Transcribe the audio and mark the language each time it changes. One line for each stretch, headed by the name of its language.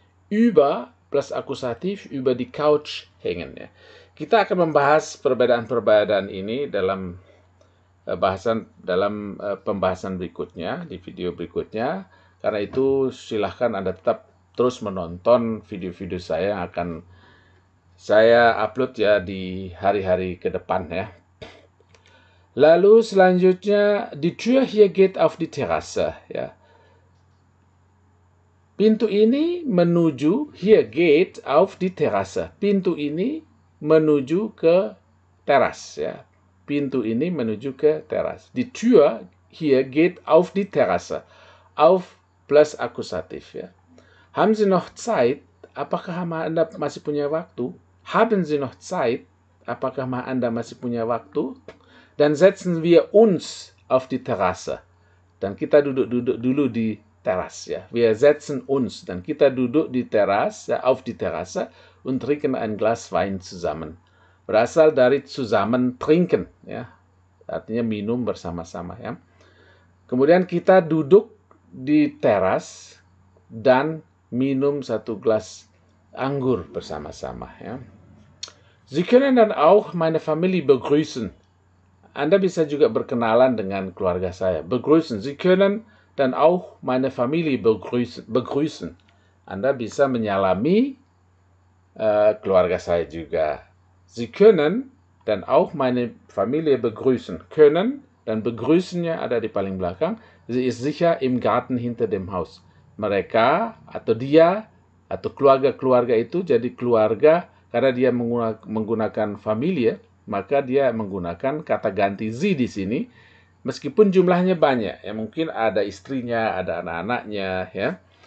German: Über plus Akkusativ über die Couch hängen, ya.
Indonesian: Kita akan membahas perbedaan-perbedaan ini dalam pembahasan berikutnya, di video berikutnya. Karena itu silahkan Anda tetap terus menonton video-video saya yang akan saya upload ya di hari-hari ke depan ya. Lalu selanjutnya,
German: die Tür hier geht auf die Terrasse ya.
Indonesian: Pintu ini menuju,
German: hier geht auf die Terrasse.
Indonesian: Pintu ini menuju ke teras ya. Pintu ini menuju ke teras.
German: Die Tür hier geht auf die Terrasse. Auf plus Akkusativ ya. Haben Sie noch Zeit?
Indonesian: Apakah Anda masih punya waktu?
German: Haben Sie noch Zeit?
Indonesian: Apakah Anda masih punya waktu? Dan
German: setzen wir uns auf die Terrasse.
Indonesian: Dan kita duduk dulu di teras ya.
German: Wir setzen uns.
Indonesian: Dan kita duduk di teras, ya,
German: auf die Terrasse und trinken ein Glas Wein zusammen.
Indonesian: Berasal dari zusammen trinken ya. Artinya minum bersama-sama ya. Kemudian kita duduk di teras dan minum satu gelas anggur bersama-sama ya.
German: Sie können dann auch meine Familie begrüßen.
Indonesian: Anda bisa juga berkenalan dengan keluarga saya.
German: Begrüßen. Sie können dann auch meine Familie begrüßen.
Indonesian: Anda bisa menyalami keluarga saya juga.
German: Sie können dann auch meine Familie begrüßen.
Indonesian: Können dan begrüßennya ada di paling belakang.
German: Sie ist sicher im Garten hinter dem Haus.
Indonesian: Mereka atau dia atau keluarga-keluarga itu jadi keluarga karena dia menggunakan familie, maka dia menggunakan kata ganti sie di sini. Meskipun jumlahnya banyak, ya mungkin ada istrinya, ada anak-anaknya, ya.